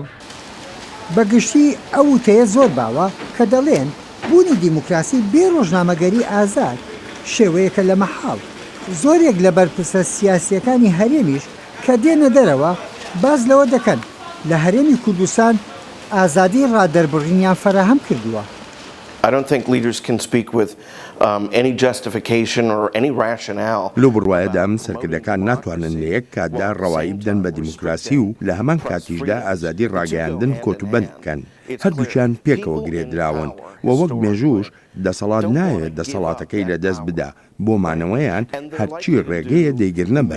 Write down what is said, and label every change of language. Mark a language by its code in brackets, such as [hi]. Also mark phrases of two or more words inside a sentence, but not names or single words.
[ckb] بەگشتی ئەو وتەیە زۆر باوە کە دەڵێن بوونی دیموکراسی بێ ڕۆژنامەگەری ئازاد شێوەیەکە لە مەحاڵ. زۆرێک لە بەرپرسە سیاسیەکانی هەرێمیش کە دێنە دەرەوە باز لەوە دەکەن لە هەرێمی کوردستان ئازادی ڕادەربڕینیان فراهەم کردووە. [en] I don't think leaders can speak with any justification or any rationale. [ckb] لۆ بڕواایەدا ئەم سەرکردەکان ناتوانن لە یەک کاتدا ڕەوایی بدەن بە دیموکراسی و لە هەمان کاتیشدا ئازادی ڕاگەیاندن کۆتوبەند بکەن. هەردووچیان پێکەوە گرێدراون و وەک مێژوش دەسەڵات نایەت دەسەڵاتەکەی لەدەست بدا بۆ مانەوەیان هەرچی ڕێگەیە دەیگرنە بەر.